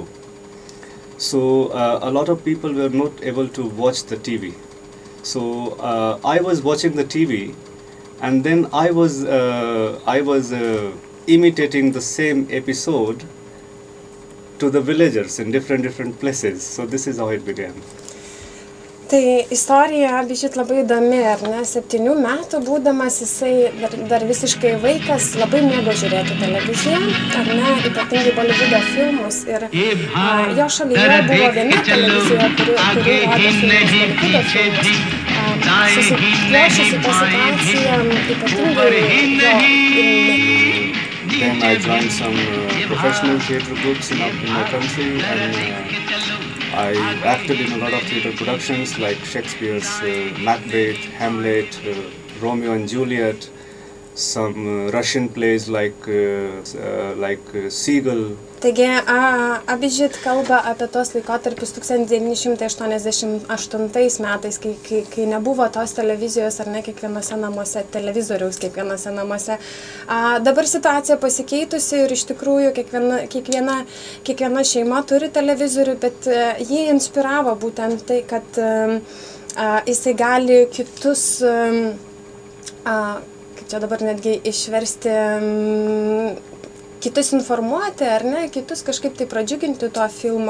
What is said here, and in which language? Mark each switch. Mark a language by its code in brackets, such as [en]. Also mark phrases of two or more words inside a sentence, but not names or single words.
[en] So a lot of people were not able to watch the TV. So I was watching the TV, and then I was imitating the same episode to the villagers in different places. So this is how it began. [lt] Tai istorija bišit labai įdomi, ar ne? 7 metų būdamas jisai dar visiškai vaikas labai mėgo žiūrėti televiziją, ar ne, ypatingai Bolivudo filmus. Ir jo šalyje buvo viena televizija, kuri rodė filmus, Bolivudo filmus. Susiklosčiusi ta situacija, ypatingai jo. [en] Then I joined some professional theatre groups in my country, and I acted in a lot of theatre productions like Shakespeare's Macbeth, Hamlet, Romeo and Juliet, some Russian plays like Seagull. [lt] Taigi, Abhijit kalba apie tos laikotarpius 1988 metais, kai nebuvo tos televizijos ar ne kiekvienose namuose, televizoriaus kiekvienose namuose. Dabar situacija pasikeitusi ir iš tikrųjų kiekviena šeima turi televizorių, bet jį inspiravo būtent tai, kad jisai gali kitus, kaip čia dabar netgi išversti, kitus informuoti, ar ne, kitus kažkaip tai pradžiuginti to filmo.